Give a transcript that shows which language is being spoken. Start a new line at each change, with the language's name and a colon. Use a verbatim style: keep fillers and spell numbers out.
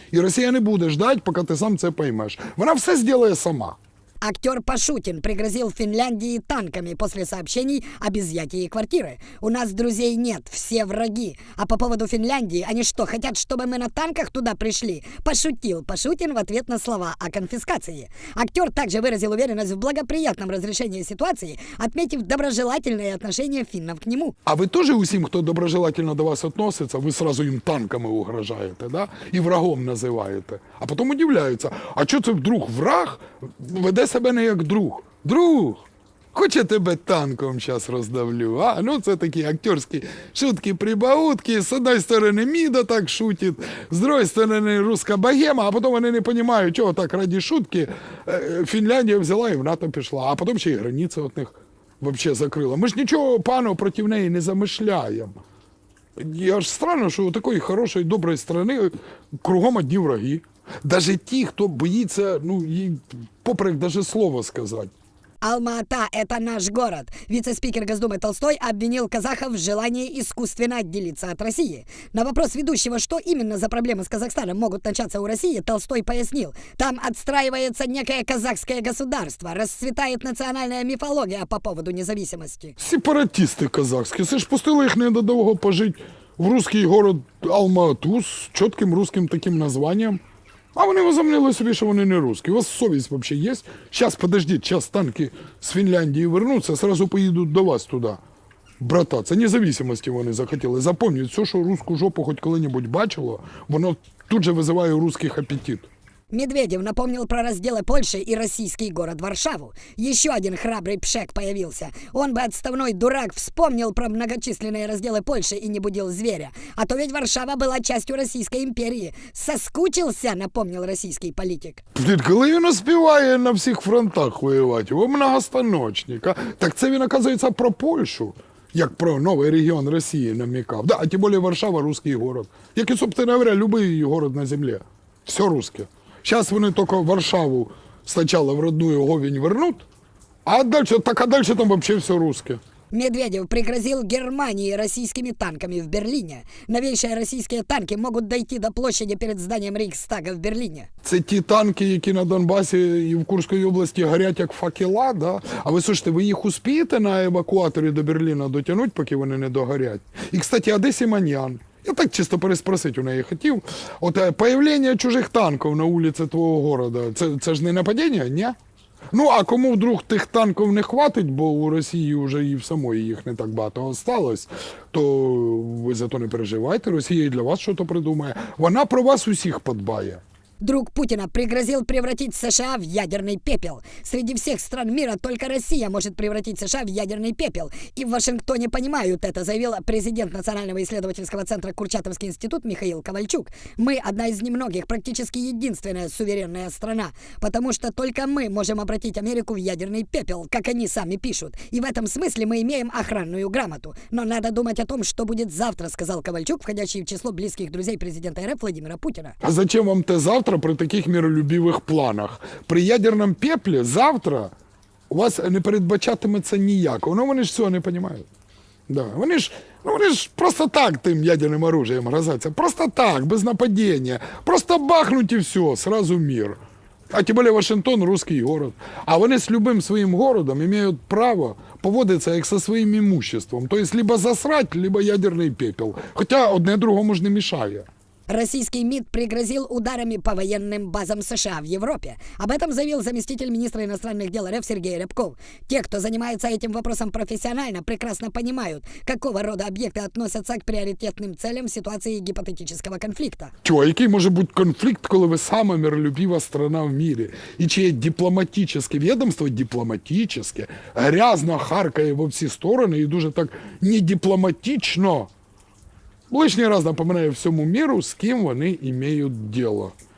Ukrainian: І Росія не буде ждати, поки ти сам це поймеш. Вона все зробить сама.
Russian: Актер Пашутин пригрозил Финляндии танками после сообщений об изъятии квартиры. У нас друзей нет, все враги. А по поводу Финляндии, они что, хотят, чтобы мы на танках туда пришли? Пошутил Пашутин в ответ на слова о конфискации. Актер также выразил уверенность в благоприятном разрешении ситуации, отметив доброжелательное отношение финнов к нему. А вы тоже усім, кто доброжелательно до вас относится, вы сразу им танками угрожаете, да? И врагом называете. А потом удивляются, а что это вдруг враг ведет себе не як друг. Друг!
Ukrainian: Хоч я тебе танком зараз роздавлю. А, ну це такі актерські шутки-прибаутки. З одної сторони Міда так шутить, з другої сторони руська богема, а потім вони не розуміють, чого так раді шутки. Фінляндія взяла і в НАТО пішла, а потім ще і границі от них взагалі закрила. Ми ж нічого поганого проти неї не замишляємо. Я ж странно, що у такої хорошої, доброї країни кругом одні враги. Навіть ті, хто боїться, ну, поперек навіть слово сказати.
Russian: Алма-Ата – это наш город. Вице-спикер Госдумы Толстой обвинил казахов в желании искусственно отделиться от России. На вопрос ведущего, что именно за проблемы с Казахстаном могут начаться у России, Толстой пояснил. Там отстраивается некое казахское государство, расцветает национальная мифология по поводу независимости.
Ukrainian: Сепаратисты казахские, це ж пустили їх недовго пожити в русский город Алма-Ату с чітким русским таким названням. А вони возомнили собі, що вони не русські. У вас совість взагалі є? Зараз, подождіть, зараз танки з Фінляндії вернуться, одразу поїдуть до вас туди. Брата, це незалежності вони захотіли. Запам'ятайте, все, що русську жопу хоч коли-небудь бачило, воно тут же визиває русських апетит.
Russian: Медведев напомнил про разделы Польши и российский город Варшаву. Еще один храбрый пшек появился. Он бы, отставной дурак, вспомнил про многочисленные разделы Польши и не будил зверя. А то ведь Варшава была частью Российской империи. Соскучился, напомнил российский политик.
Ukrainian: Блин, коли він успіває на всіх фронтах воювати, ви многостаночник, а? Так це він, оказується, про Польщу, як про новий регіон Росії намікав. Да, а тим більше Варшава – русский город. Як і, собственно говоря, любий город на землі. Все русське.
Russian: Сейчас вони только Варшаву сначала в родную Говень вернут, а дальше, так а дальше там вообще все русское. Медведев пригрозил Германии российскими танками в Берлине. Новейшие российские танки могут дойти до площади перед зданием Рейхстага в Берлине.
Ukrainian: Це ті танки, які на Донбасі і в Курській області горять як факела, да? А ви, слушайте, ви їх успієте на евакуаторі до Берліна дотягнути, поки вони не догорять? І, кстати, а де Сімоньян? Я так чисто переспросити у неї хотів. От появлення чужих танків на вулиці твого города, це, це ж не нападіння, ні? Ну, а кому вдруг тих танків не хватить, бо у Росії вже і в самої їх не так багато осталось, то ви за то не переживайте, Росія і для вас щось придумає. Вона про вас усіх подбає.
Russian: Друг Путина пригрозил превратить США в ядерный пепел. Среди всех стран мира только Россия может превратить США в ядерный пепел. И в Вашингтоне понимают это, заявил президент Национального исследовательского центра Курчатовский институт Михаил Ковальчук. Мы одна из немногих, практически единственная суверенная страна, потому что только мы можем обратить Америку в ядерный пепел, как они сами пишут. И в этом смысле мы имеем охранную грамоту. Но надо думать о том, что будет завтра, сказал Ковальчук, входящий в число близких друзей президента РФ Владимира Путина. А зачем вам это завтра? При таких миролюбивих планах.
Ukrainian: При ядерному пеплі завтра у вас не передбачатиметься ніякого. Ну, вони ж цього не розуміють. Да. Вони ж, ну, вони ж просто так тим ядерним оружием грозяться. Просто так, без нападіння. Просто бахнуть і все, сразу мир. А тим більше Вашингтон – русский город. А вони з любим своїм городом мають право поводиться як зі своїм імуществом. Тобто, либо засрать, либо ядерний пепел. Хоча одне другому ж не мішає.
Russian: Российский МИД пригрозил ударами по военным базам США в Европе. Об этом заявил заместитель министра иностранных дел РФ Сергей Рябков. Те, кто занимается этим вопросом профессионально, прекрасно понимают, какого рода объекты относятся к приоритетным целям в ситуации гипотетического конфликта.
Ukrainian: Чего, який може бути конфлікт, коли ви сама миролюбива страна в мире? І чиє дипломатичне відомство, дипломатичне, грязно харкає во всі сторони і дуже так недипломатично лишній раз напоминаю всьому міру, з ким вони мають діло.